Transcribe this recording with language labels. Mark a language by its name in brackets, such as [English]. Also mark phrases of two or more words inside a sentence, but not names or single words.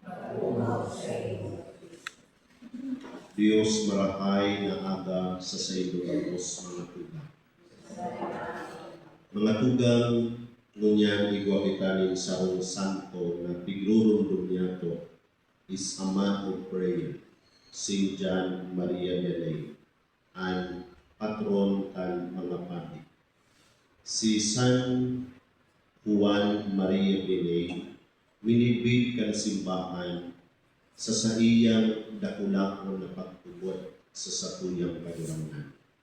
[Bikol] Diyos marahay na aga sa sayo ang mga tugang. Mga tugang, ngunyan igwa kita ning sarong santo na pigrurum niyato [English] is a man of prayer, [Bikol] St. John Maria Vianney, ang patron kan mga pari. Si San Juan Maria Vianney, winibig kan simbahan sa iyang dakulakon na pagtubot sa satuyang kagurangnan.